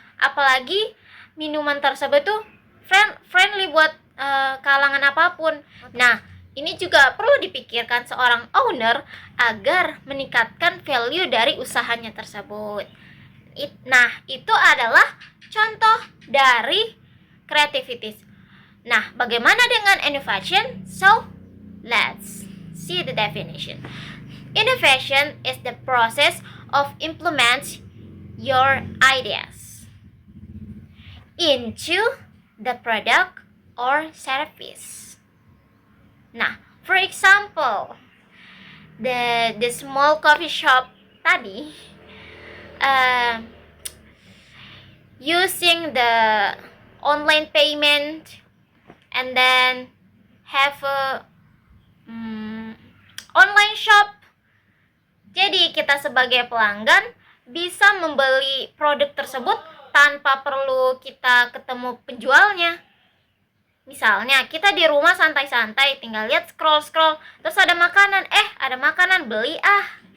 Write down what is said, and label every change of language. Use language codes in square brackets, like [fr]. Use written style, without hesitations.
[id] Apalagi minuman tersebut tuh friendly buat kalangan apapun. Nah, ini juga perlu dipikirkan seorang owner agar meningkatkan value dari usahanya tersebut. Nah, itu adalah contoh dari creativity. Nah, bagaimana dengan innovation? [en] So, let's see the definition. Innovation is the process of implement your ideas into the product or service. [id] Nah, [en] for example, the small coffee shop [id] tadi [en] using the online payment and then have a online shop. [id] Jadi kita sebagai pelanggan bisa membeli produk tersebut tanpa perlu kita ketemu penjualnya. Misalnya kita di rumah santai-santai tinggal lihat scroll, terus ada makanan, beli ah.